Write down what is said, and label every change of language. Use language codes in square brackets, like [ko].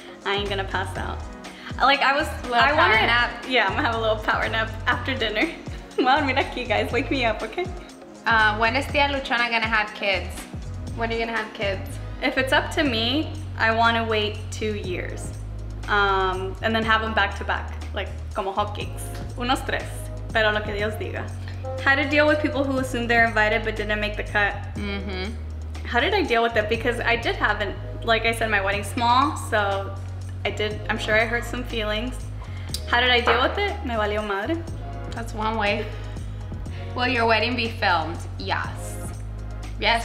[en] I ain't gonna pass out. Like I wanted, nap. Yeah, I'm gonna have a little power nap after dinner. Well, [es] mira aquí [en] guys, wake me up, okay? When is Tia Luchona gonna have kids? When are you gonna have kids? If it's up to me, I wanna wait 2 years. And then have them back to back, like [es] como hotcakes. Unos tres, pero lo que Dios diga. [en] How to deal with people who assume they're invited but didn't make the cut. How did I deal with it? Because I did have like I said, my wedding's small, so I'm sure I hurt some feelings. How did I deal with it? [es] Me valió madre. [en] That's one way. Will your wedding be filmed? Yes. Yes,